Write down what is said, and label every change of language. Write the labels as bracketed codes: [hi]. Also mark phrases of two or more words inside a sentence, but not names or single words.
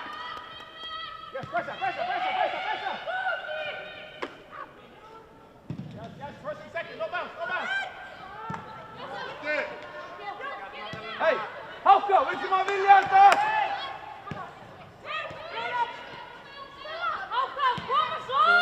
[is] Yes, pressa! [en] Yes, first and second, no bounce! [is] Hei, Hákon, við sem að vilja þetta! Áfram, koma svo!